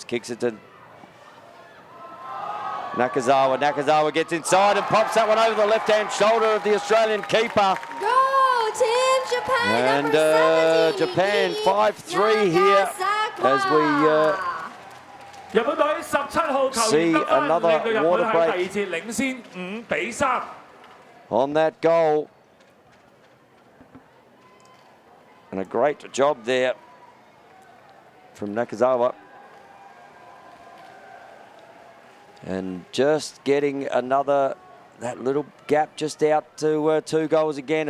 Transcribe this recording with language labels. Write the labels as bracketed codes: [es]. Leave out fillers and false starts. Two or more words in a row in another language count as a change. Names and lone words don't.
[en] Kicks it to Nakazawa. Nakazawa gets inside and pops that one over the left-hand shoulder of the Australian keeper. Go Team Japan! And Japan 5-3 here as we [yue] 日本隊17號球 [en] See [yue] 員得分，令 [en] another [yue] 到日本 [en] water [yue] 喺 [en] break [yue] 第二節領先5-3。 [en] on that goal. And a great job there from Nakazawa. And just getting another, that little gap just out to 2 goals again.